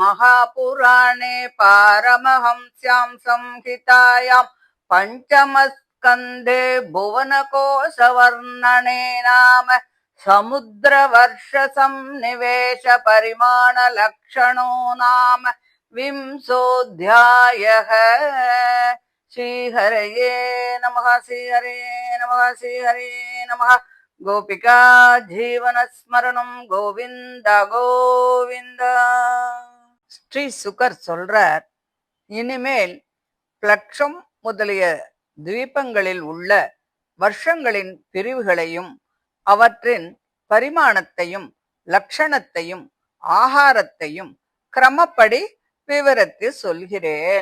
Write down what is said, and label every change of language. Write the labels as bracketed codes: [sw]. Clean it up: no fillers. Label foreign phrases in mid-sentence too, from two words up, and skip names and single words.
[sa] महापुराणे पारमहंस्यां संहितायां पंचम स्कन्धे भुवनकोशवर्णने नाम समुद्रवर्षसंनिवेश परिमाणलक्षणो नाम विंशोऽध्यायः। श्रीहरये नमः। श्रीहरे नमः। श्रीहरे नमः। गोपिका जीवनस्मरणम् गोविन्द गोविन्द. [ta] ஸ்ரீ சுகர் சொல்றார், இனிமேல் பிளக்ஷம் முதலிய துவீபங்களில் உள்ள வருஷங்களின் பிரிவுகளையும் அவற்றின் பரிமாணத்தையும் லட்சணத்தையும் ஆகாரத்தையும் கிரமப்படி விவரித்து சொல்கிறேன்.